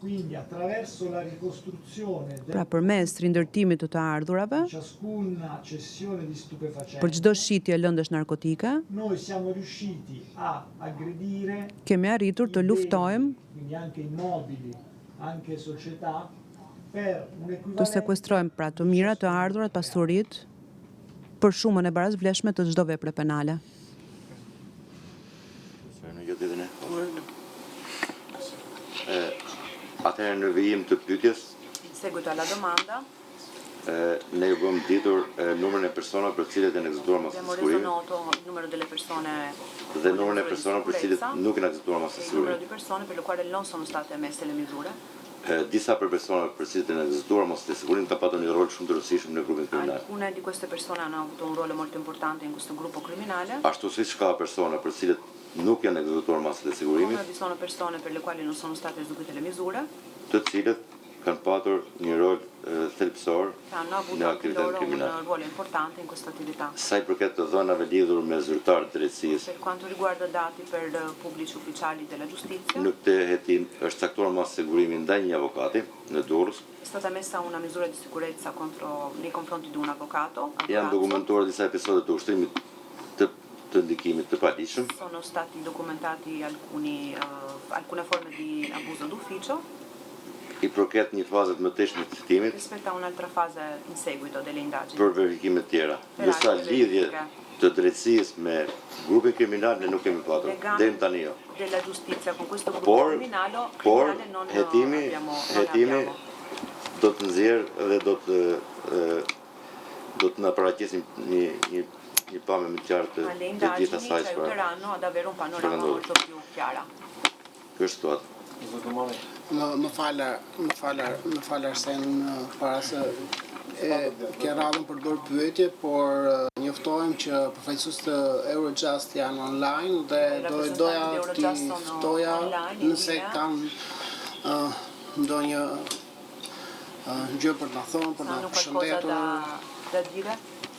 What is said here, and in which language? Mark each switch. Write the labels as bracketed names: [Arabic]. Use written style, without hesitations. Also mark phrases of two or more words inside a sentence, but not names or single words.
[Albanian] Pra përmes rindërtimit të ardhurave, për çdo shitje lëndësh narkotike, kemi arritur të luftojmë, të sekuestrojmë pra të mirat, të ardhurat, pasuritë, për shumën e barazvleshme të çdo vepre penale. Atëherë në vijim të pyetjes, [Italian] seguito alla domanda, [Albanian] ne ju bëm ditur numrin e personave për cilët janë ekzekutuar mos [Italian] abbiamo reso [Albanian] sigurimi [Italian] noto il numero delle persone [Albanian] dhe numrin e personave për cilët nuk janë ekzekutuar mos [Italian] il numero [Albanian] sigurimi. [Italian] di persone per le quali non sono state emesse le misure. [Albanian] Disa për personave për cilët janë ekzekutuar mos sigurimi ka patur një rol shumë të rëndësishëm në grupin kriminal. [Italian] Alcune di queste persone hanno avuto un ruolo molto importante in questo gruppo criminale. [Albanian] Ashtu siç ka persona për cilët nuk janë ekzekutuar masat e sigurimit, [Italian] Come vi sono persone per le quali non sono state eseguite le misure, [Albanian] të cilët kanë patur një rol thelbësor [Italian] che hanno avuto [Albanian] në [Italian] anche [Albanian] aktivitetin [Italian] loro [Albanian] kriminal. [Italian] un ruolo importante in questa attività. [Albanian] Sa i përket të dhënave lidhur me zyrtarët e drejtësisë, [Italian] Per quanto riguarda dati per pubblici ufficiali della giustizia, [Albanian] në këtë hetim është caktuar mas sigurimi ndaj një avokati në Durrës. [Italian] è stata messa una misura di sicurezza nei confronti di un avvocato. a [Albanian] Janë [Italian] Durazzo. [Albanian] dokumentuar disa episode të ushtrimit të ndikimit të paligjshëm. [Italian] Sono stati documentati alcune forme di abuso d'ufficio [Albanian] I përket një faze të mëtejshme të hetimit [Italian] rispetto a un'altra fase in seguito delle indagini. [Albanian] për verifikime të tjera. Ndërsa lidhje të drejtësisë me grupin kriminal ne nuk kemi patur. Deri tani jo. [Italian] Della giustizia con questo gruppo [Albanian] Por [Italian] criminale non [Albanian] hetimi [Italian] abbiamo. [Albanian] do të nxjerrë dhe do të na paraqesim një pamje më të qartë [Italian] Ma le [Albanian] të [Italian] indagini [Albanian] gjitha [Italian] ci [Albanian] asaj [Italian] aiuteranno ad avere un panorama molto più chiara. [Albanian] Kjo është situatë. Më falar se në para se ke radhën për bërë pyetje, por njoftojmë që përfaqësues të Eurojust janë online dhe doja t'i ftoja nëse kanë ndonjë gjë për të na thonë, për të na [Italian] Hanno qualcosa [Albanian] përshëndetur. [Italian] da dire?